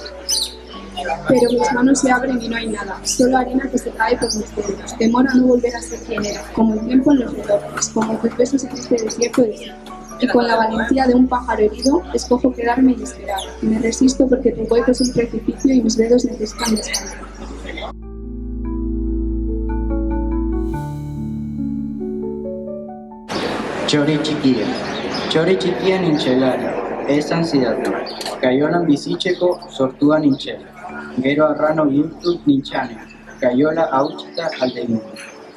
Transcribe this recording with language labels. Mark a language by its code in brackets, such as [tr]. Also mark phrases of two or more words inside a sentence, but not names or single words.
[es] Pero mis manos se abren y no hay nada, solo arena que se cae por mis dedos. Temor a no volver a ser quien era, como el tiempo en los relojes, como tus besos en este desierto de sí. Y con la valentía de un pájaro herido, escojo quedarme y esperar. Me resisto porque tu cuerpo es un precipicio y mis dedos necesitan descansar. [eu] Txori txikia nintxelari, ez anzidatu, kaiolan bizitzeko sortua nintzela, gero arrano bihurtu nintzane, kaiola hautsita alde nintzen.